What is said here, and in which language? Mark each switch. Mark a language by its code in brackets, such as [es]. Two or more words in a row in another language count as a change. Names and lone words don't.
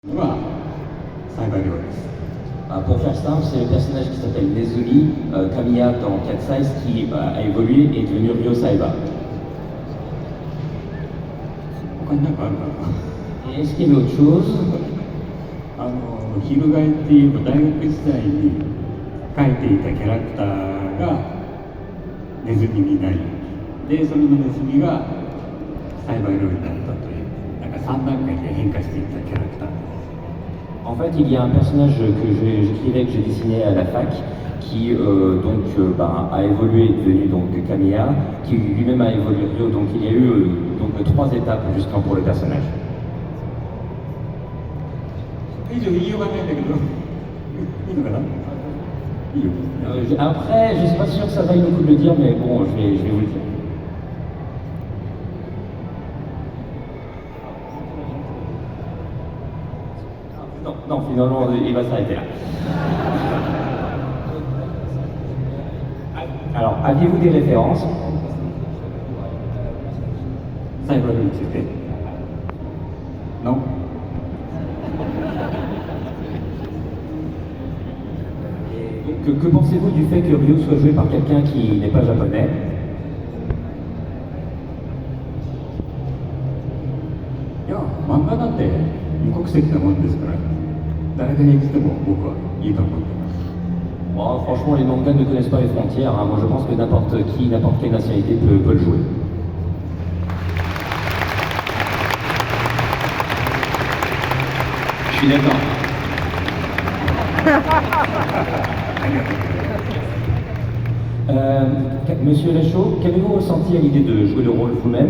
[ja] はサイバー料理です。 [fr] Pour faire simple, c'est le personnage qui s'appelle Nezumi, Kamiya dans Cat Size, qui a évolué et est devenu Ryo Saiba. [ja] 他に何かあるかな。 [fr] Et est-ce qu'il y avait autre chose? [ja] 翻って言えば大学時代に描いていたキャラクターがネズミになり、でそれのネズミがサイバー料理になったという、なんか3段階で変化していったキャラクターです。 [fr] En fait, il y a un personnage que j'écrivais, que j'ai dessiné à la fac, qui a évolué et est devenu donc Kamiya, qui lui-même a évolué Ryo. Donc il y a eu donc 3 étapes justement pour le personnage. [ja] 以上言いようがないんだけど、いいのかな？いいよ。 [fr] Après, je ne suis pas sûr que ça vaille le coup de le dire, mais bon, je vais vous le dire. Non, finalement, il va s'arrêter là. Alors, aviez-vous des références? [ja] サイバー料理について Non? [fr] Que pensez-vous du fait que Ryo soit joué par quelqu'un qui n'est pas japonais? [ja] いや、漫画なんて無国籍なもんですから、誰が演じても僕はいいと思ってます。 [fr] Bon, franchement, les mangas ne connaissent pas les frontières. Hein. Moi, je pense que n'importe qui, n'importe quelle nationalité peut le jouer. Je suis d'accord. Monsieur Lachaud, qu'avez-vous ressenti à l'idée de jouer le rôle vous-même?